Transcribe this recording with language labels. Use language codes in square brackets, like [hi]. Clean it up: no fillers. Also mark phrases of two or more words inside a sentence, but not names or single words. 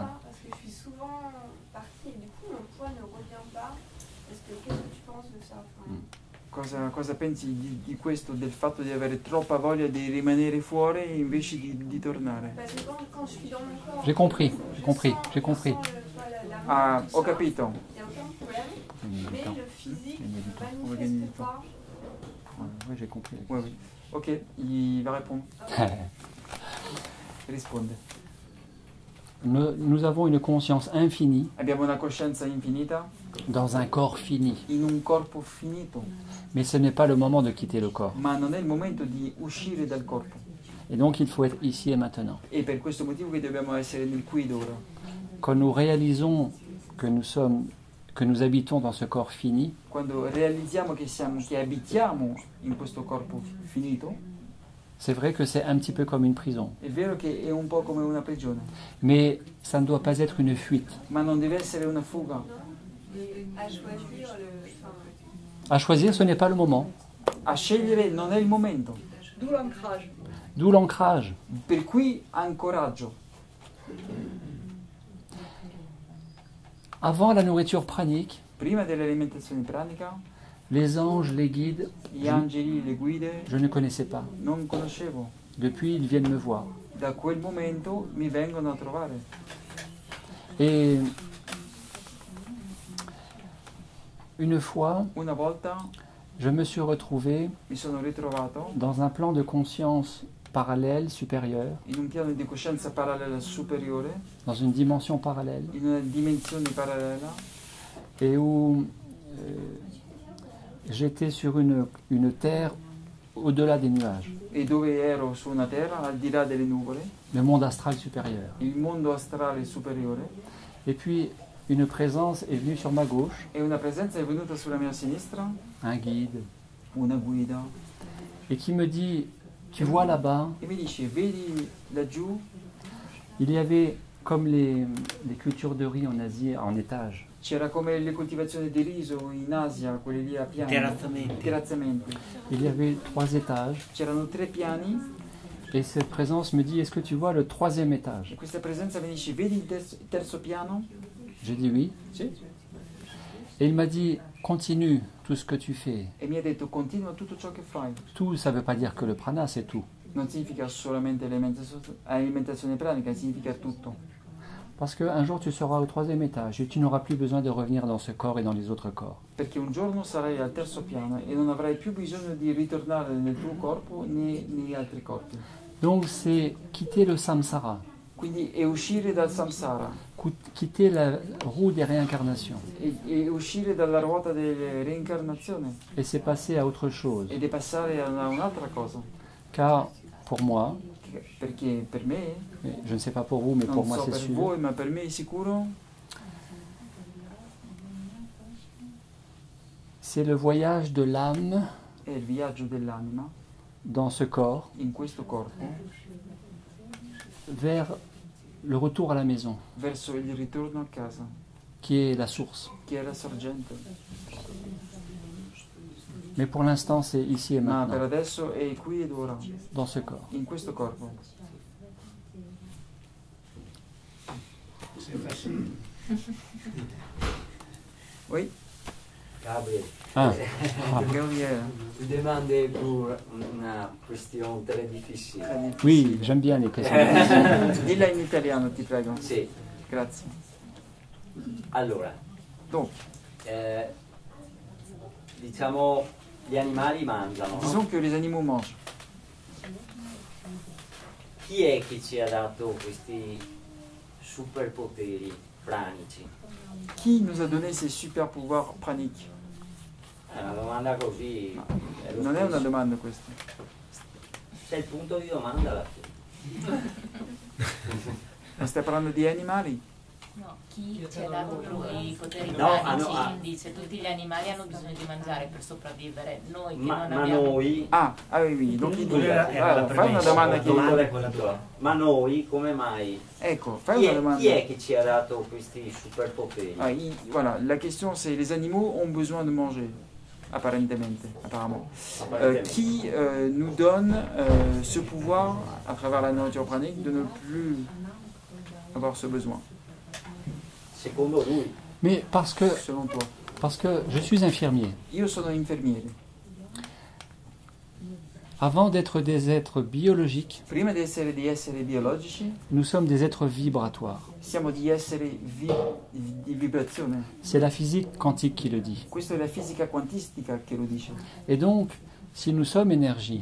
[fr] Voilà. parce que je suis souvent partie, et du coup, mon poids ne revient pas. Parce que qu'est-ce que tu penses de ça? [it] Cosa pensi di questo, del fatto di avere troppa voglia di rimanere fuori invece di tornare? [fr] Parce que quand je suis dans mon corps, J'ai compris. [it] Ah, ho capito. [fr] il n'y a aucun problème, mais le physique ne manifeste pas. Oui, j'ai compris. Oui, oui. Ok, il va répondre. Risponde. Nous avons une conscience infinie [it] Abbiamo una coscienza infinita [fr] dans un corps fini. [it] in un corpo finito, [fr] Mais ce n'est pas le moment de quitter le corps. [it] ma non è il momento di uscire dal corpo. [fr] Et donc il faut être ici et maintenant. [it] E per questo motivo che dobbiamo essere nel qui ed ora. [fr] Quand nous réalisons que nous habitons dans ce corps fini, [it] Quando realizziamo che abitiamo in questo corpo finito, [fr] c'est vrai que c'est un petit peu comme une prison. [it] è vero che è un po' come una prigione, [fr] Mais ça ne doit pas être une fuite. [it] ma non deve essere una fuga. [fr] À choisir À choisir, ce n'est pas le moment. [it] A scegliere non è il momento. [fr] D'où l'ancrage. D'où l'ancrage. [it] Per cui ancoraggio. [fr] Avant la nourriture pranique, [it] Prima dell'alimentazione pranica, [fr] les anges, les guides, [it] gli angeli, le guide, [fr] je ne connaissais pas. [it] non conoscevo. [fr] Depuis, ils viennent me voir. [it] Da quel momento mi vengono a trovare. [fr] Et une fois, [it] Una volta [fr] je me suis retrouvé [it] mi sono ritrovato [fr] dans un plan de conscience parallèle, supérieur, [it] in un piano di coscienza parallela superiore, [fr] dans une dimension parallèle, [it] in una dimensione parallela, [fr] et où j'étais sur une terre au-delà des nuages, [it] e dove ero su una terra al di là delle nuvole, [fr] le monde astral supérieur. [it] il mondo astrale superiore, [fr] Et puis une présence est venue sur ma gauche, [it] e una presenza è venuta sulla mia sinistra, [fr] un guide, [it] una guida, [fr] et qui me dit, tu vois là-bas, [it] e mi dice, vedi laggiù, [fr] il y avait comme les cultures de riz en Asie en étage. [it] c'era come le coltivazioni di riso in Asia, quelle lì a piani, terrazzamenti. [fr] Il y avait 3 étages. [it] C'erano 3 piani, [fr] Et cette présence me dit, est-ce que tu vois le 3e étage? [it] e questa presenza mi dice, vedi il terzo piano? [fr] J'ai dit oui. [it] Sì. [fr] Et il m'a dit, continue tout ce que tu fais. [it] E mi ha detto, continua tutto ciò che fai. [fr] Tout, ça ne veut pas dire que le prana, c'est tout. [it] Non significa solamente alimentazione pranica, significa tutto. [fr] Parce qu'un jour, tu seras au 3e étage et tu n'auras plus besoin de revenir dans ce corps et dans les autres corps. [it] Perché un giorno sarai al terzo piano e non avrai più bisogno di ritornare nel tuo corpo né negli altri corpi. [fr] Donc, c'est quitter le samsara, [it] Quindi è uscire dal samsara, [fr] quitter la roue des réincarnations. [it] e uscire dalla ruota delle reincarnazioni [fr] Et c'est passer à autre chose. [it] ed è passare a un'altra cosa. [fr] Car, pour moi, [it] Perché per me, [fr] je ne sais pas pour vous, mais [it] non [fr] pour moi [it] so [fr] c'est [it] per [fr] sûr, [it] voi, ma per me è sicuro, [fr] c'est le voyage de l'âme [it] è il viaggio dell'anima [fr] dans ce corps [it] in questo corpo [fr] vers le retour à la maison, [it] verso il ritorno a casa, [fr] qui est la source. [it] che è la sorgente. [fr] Mais pour l'instant, c'est ici et [it] Ma per [fr] maintenant, [it] adesso è qui ed ora, [fr] dans ce corps. [it] in questo corpo. [fr] Oui. Gabriel. Ah. Gabriel. Tu demandes pour [it] una questione [fr] très difficile. Oui, j'aime bien les questions. [it] Dilla in italiano, ti prego. Sì. Grazie. Allora, [fr] Donc, [it] diciamo, gli animali mangiano, no? [fr] disons que les animaux mangent. [it] Chi è che ci ha dato questi superpoteri pranici? [fr] Qui nous a donné ces super pouvoirs praniques? [it] È una domanda così. è lo Non è una stesso. domanda questa. C'è il punto di domanda alla fine. Ma stai parlando di animali? No, chi ci ha dato i poteri No, pranici dice tutti gli animali hanno bisogno di mangiare per sopravvivere, noi che Ma non abbiamo... noi. [fr] Ah, oui, donc il dit. [it] Era la Allora, fai una premessa. domanda La che... domanda è quella tua. Ma noi come mai? Ecco, fai Chi una è, domanda. chi è che ci ha dato questi superpoteri? [fr] Ah, voilà, la question c'est les animaux ont besoin de manger, apparemment. Qui nous donne ce pouvoir, à travers la nourriture pranique, de ne plus avoir ce besoin? [it] Secondo lui. [fr] Mais parce que [it] Selon toi. [fr] je suis infirmier. [it] Io sono infermiere. [fr] Avant d'être des êtres biologiques, [it] Prima di essere biologici, [fr] nous sommes des êtres vibratoires. [it] siamo di essere di vibrazione. [fr] C'est la physique quantique qui le dit. [it] Questa è la fisica quantistica che lo dice. [fr] Et donc, si nous sommes énergie,